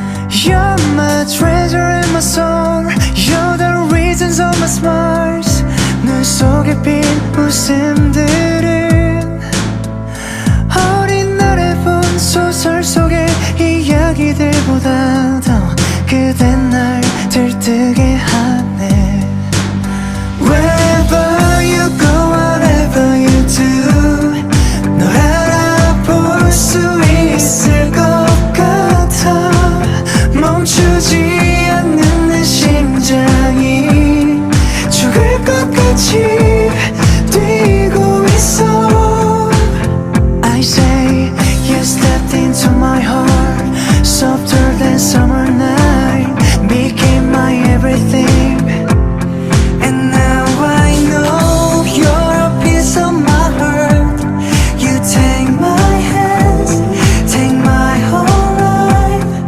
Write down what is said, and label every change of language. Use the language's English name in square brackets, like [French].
[English] You're my treasure and my song. You're the reasons of my smiles. [Korean] 눈 속에 핀 웃음들은 어린 날에 본 소설 속의 이야기들보다도 그댄 날 들뜨게 하네. [English] Wherever you go, whatever you do, [Korean] 널 알아볼 수 있을 것 같아. 멈추지 않는 내 심장이 죽을 것 같이 뛰고 있어. [English] I say you stepped into my heart, softer than summer night, became my everything. And now I know you're a piece of my heart. You take my hands, take my whole life.